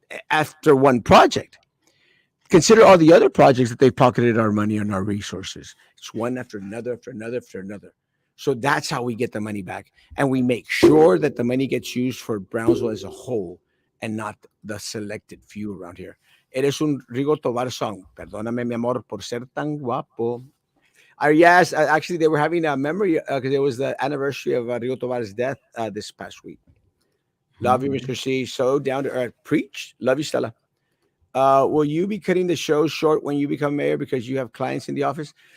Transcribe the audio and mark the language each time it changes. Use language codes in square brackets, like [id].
[en] After one project. Consider all the other projects that they've pocketed our money and our resources. It's one after another, after another, after another. So that's how we get the money back. And we make sure that the money gets used for Brownsville as a whole and not the selected few around here. [es] Eres un Rigo Tobar song. Perdóname, mi amor, por ser tan guapo. [en] Yes, actually, they were having a memory because it was the anniversary of Rigo Tobar's death this past week. Love you, Mr. C. So down to earth. Preach. Love you, Stella. Will you be cutting the show short when you become mayor because you have clients in the office?